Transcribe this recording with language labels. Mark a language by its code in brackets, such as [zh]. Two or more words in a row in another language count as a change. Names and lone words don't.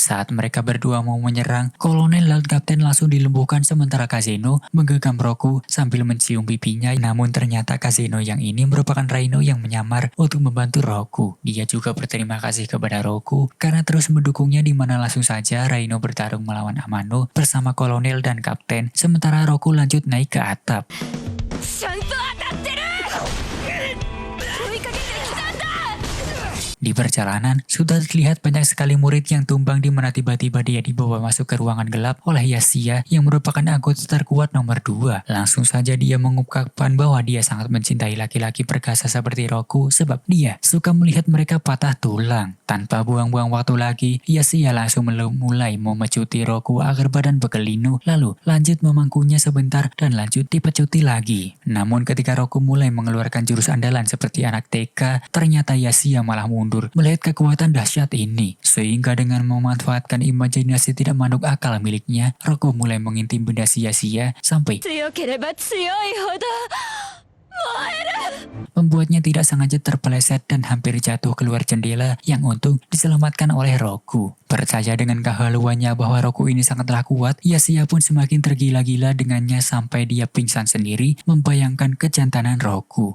[id] Saat mereka berdua mau menyerang, kolonel dan kapten langsung dilumpuhkan sementara Kazeno menggenggam Roku sambil mencium pipinya. Namun ternyata Kazeno yang ini merupakan Rhino yang menyamar untuk membantu Roku. Dia juga berterima kasih kepada Roku karena terus mendukungnya, di mana langsung saja Rhino bertarung melawan Amano bersama kolonel dan kapten, sementara Roku lanjut naik ke atap. [ja] ちゃんと当たってる。追いかけてきたんだ。 [id] Di perjalanan, sudah terlihat banyak sekali murid yang tumbang, di mana tiba-tiba dia dibawa masuk ke ruangan gelap oleh Yasia yang merupakan anggota terkuat nomor 2. Langsung saja dia mengungkapkan bahwa dia sangat mencintai laki-laki perkasa seperti Roku sebab dia suka melihat mereka patah tulang. Tanpa buang-buang waktu lagi, Yasia langsung mulai memecuti Roku agar badan berkelinu, lalu lanjut memangkunya sebentar dan lanjut dipecuti lagi. Namun ketika Roku mulai mengeluarkan jurus andalan seperti anak TK, ternyata Yasia malah mundur melihat kekuatan dahsyat ini. Sehingga dengan memanfaatkan imajinasi tidak masuk akal miliknya, Roku mulai mengintimidasi Yasia sampai [ja] 強ければ強いほど燃える。 [id] membuatnya tidak sengaja terpeleset dan hampir jatuh keluar jendela yang untung diselamatkan oleh Roku. Percaya dengan kehaluannya bahwa Roku ini sangatlah kuat, Yasia pun semakin tergila-gila dengannya sampai dia pingsan sendiri membayangkan kejantanan Roku.